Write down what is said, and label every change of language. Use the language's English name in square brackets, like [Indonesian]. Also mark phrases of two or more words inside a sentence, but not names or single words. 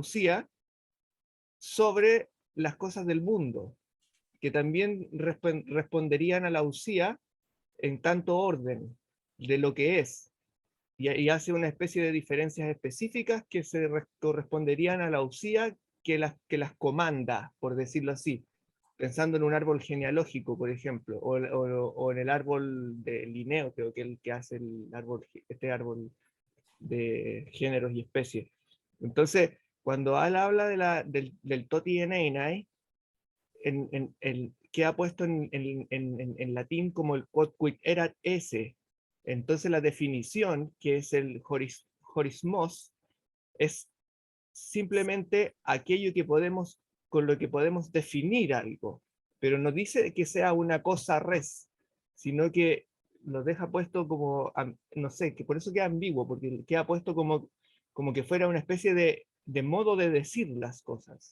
[Spanish] usía, sobre las cosas del mundo, que también responderían a la usía en tanto orden de lo que es, y hace una especie de diferencias específicas que se corresponderían a la usía que las comanda, por decirlo así, pensando en un árbol genealógico, por ejemplo, o en el árbol de Linneo, creo que el que hace este árbol de géneros y especies. Entonces, cuando él habla del [Greek] τὸ τί ἦν εἶναι, [Spanish] queda puesto en latín como el [Latin] quod quid erat esse. [Spanish] Entonces la definición, que es el horismos, es simplemente aquello con lo que podemos definir algo, pero no dice que sea una cosa res, sino que lo deja puesto como, no sé, que por eso queda ambiguo, porque queda puesto como que fuera una especie de modo de decir las cosas.